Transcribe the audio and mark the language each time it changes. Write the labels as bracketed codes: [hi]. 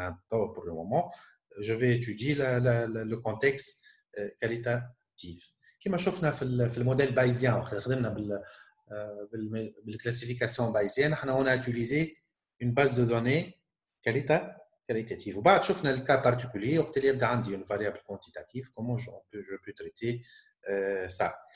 [fr] Pour le moment, je vais étudier le contexte qualitatif. [ar] كما شفنا في الموديل بايزيان خدمنا بالكلاسيفيكاسيون بايزيان احنا [fr] on a utilisé une base de données qualitative. [ar] وبعد شفنا [fr] le cas particulier [ar] وقت اللي يبدا عندي [fr] une variable quantitative comment je peux traiter ça.